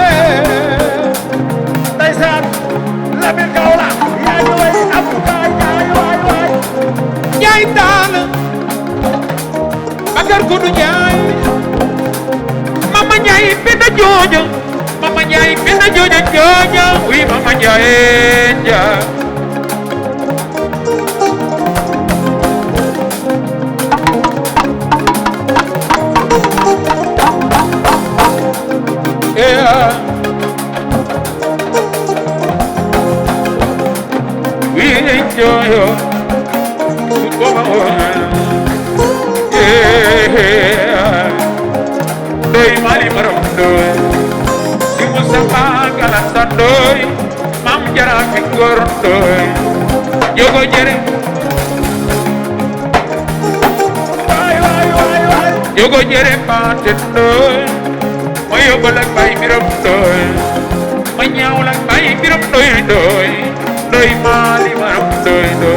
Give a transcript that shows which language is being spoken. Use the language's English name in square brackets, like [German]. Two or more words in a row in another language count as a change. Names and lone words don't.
[Wolof] ndeysaan Lamin Kaolack yaa ngi way abu kaay waay Njaay taal Bakar Kudu Njaay Mama Njaay penda jooja Mama Njaay penda jooja wi Mama Njaay Njaay [English] yeah we enjoy you [Wolof] doy mali maram doy si Mustafa Galassan doy mam jara fi gor doy jogo jere jogo jere paate doy ma yóbbal ak bay miram doy ma ñaawal ak bay miram doy doy mali maram doy